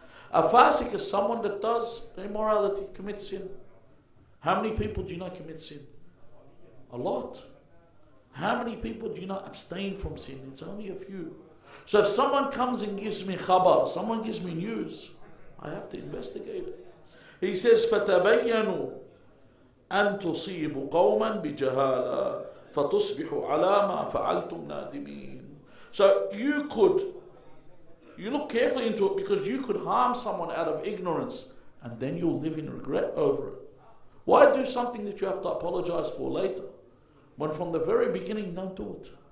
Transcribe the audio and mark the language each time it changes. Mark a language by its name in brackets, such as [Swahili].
[English] A fasik is someone that does immorality, commits sin. How many people do you know commit sin? A lot. How many people do you know abstain from sin? It's only a few. So if someone comes and gives me khabar, someone gives me news, I have to investigate it. He says, [Arabic] فَتَبَيَّنُوا أَن تُصِيبُوا قَوْمًا بِجَهَالًا فَتُصْبِحُوا عَلَى مَا فَعَلْتُمْ نَادِمِينَ. [English] So you look carefully into it, because you could harm someone out of ignorance, and then you'll live in regret over it. Why do something that you have to apologize for later, when from the very beginning, don't do it?